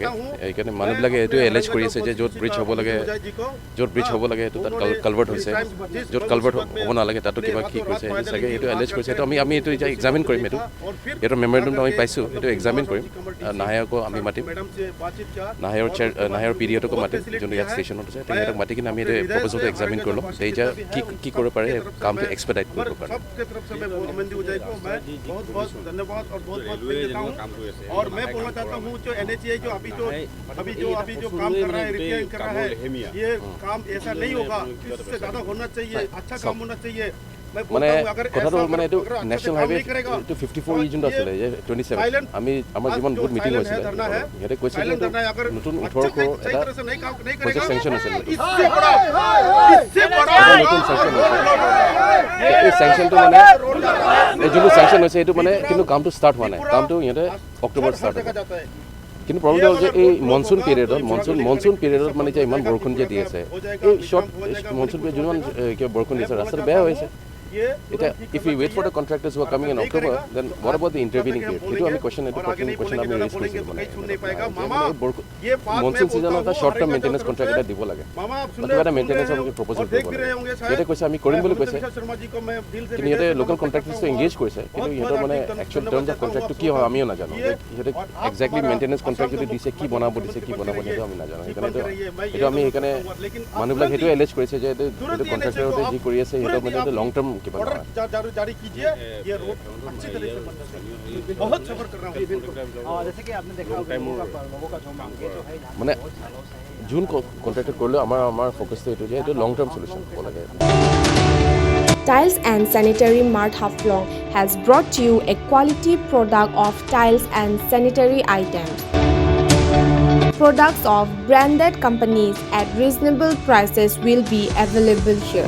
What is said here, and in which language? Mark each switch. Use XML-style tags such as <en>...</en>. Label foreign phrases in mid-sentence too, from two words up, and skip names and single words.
<as>সেইকাৰণে মানুহবিলাকে এইটোৱে এলেজ কৰি আছে যে য'ত ব্ৰিজ হ'ব লাগে সেইটো তাত কালভাৰ্ট হৈছে, য'ত কালভাৰ্ট হ'ব নালাগে তাতো কিবা কি কৰিছে চাগে, এইটো এলেজ কৰিছে। এইটো আমি এইটো এতিয়া এক্সামিন কৰিম, এইটো মেমৰেণ্ডমটো আমি পাইছোঁ, এইটো এক্সামিন কৰিম। নাহায়কো আমি মাতিম, নাহায়ৰ পিডিঅ'টোকো মাতিম, যোনটো ইয়াত ষ্টেচনত আছে তেখেতক মাতি কিনে আমি এইটো প্ৰপ'জেলটো এক্সামিন কৰি ল'ম, এতিয়া কি কৰিব পাৰে কামটো এক্সপেডাইট কৰিব পাৰে।</as> <hi>और मैं बोलना चाहता हूँ जो NHAI जो अभी जो काम कर रहा है, रिपेयर कर रहा है, ये काम ऐसा नहीं होगा, इससे ज़्यादा होना चाहिए, अच्छा काम होना चाहिए।</hi> <as>মানে কথাটো মানে এইটো</as> <en>national highway</en> <as>এইটো 54E যোনটো আছিলে 27 আমি আমাৰ যিমান বহুত মিটিং হৈছিলে সিহঁতে কৈছে যে নতুন 18 crore এটা পইচা চেংচন হৈছিল, নতুন চেংচন হৈছে। এই চেংচনটো মানে এই যোনটো চেংচন হৈছে এইটো মানে কিন্তু কামটো ষ্টাৰ্ট হোৱা নাই, কামটো সিহঁতে অক্টোবৰত ষ্টাৰ্ট হ'ব। কিন্তু প্ৰব্লেম হ'ল যে এই</as> <en>monsoon period</en> <as>মানে এতিয়া ইমান বৰষুণ যে দি আছে, এই</as> <en>short monsoon period</en> <as>যিমান কিবা বৰষুণ দিছে ৰাস্তাটো বেয়া হৈছে।</as> <en>এতিয়া if we wait for the contractors who are coming in October, then what about the intervening period?</en> <as>এইটো আমি কোৱেশ্যন আমি ৰেজ কৰিছিলোঁ মানে</as> <en>monsoon season</en> <as>এটা</as> <en>short term maintenance contract</en> <as>এটা দিব লাগে, কিবা এটা মেইনটেনেঞ্চৰ প্ৰপ'জেল কৰিব লাগে। সিহঁতে কৈছে আমি কৰিম বুলি কৈছে, কিন্তু সিহঁতে</as> <en>local contractors</en> <as>এংগেজ কৰিছে, কিন্তু সিহঁতৰ মানে</as> <en>actual terms of contract</en> <as>কি হয় আমিও নাজানো। সিহঁতে একজেক্টলি</as> <en>maintenance contract</en> <as>যদি দিছে কি বনাব সেইটো আমি নাজানো। সেইকাৰণে আমি সেইকাৰণে মানুহবিলাক সেইটোৱে এলেজ কৰিছে যে এইটো কণ্ট্ৰেক্টৰতে যি কৰি আছে সিহঁতৰ মানে এইটো</as> <en>long term</en> <as>কিবা</as> <hi>जारी कीजिए, ये रोड अच्छी तरह से बन जाए। बहुत सफर कर रहा हूँ, जैसे कि आपने देखा लोगों का जो मांग है जो है</hi> <as>মানে যোন কণ্ট্ৰেক্টৰ কৰিলেও আমাৰ ফ'কাছটো এইটো যে এইটো</as> <en>long term solution</en> <as>হ'ব লাগে।</as> <en>Tiles and Sanitary Mart Haflong has brought you a quality product of tiles and sanitary items. Products of branded companies at reasonable prices will be available here.</en>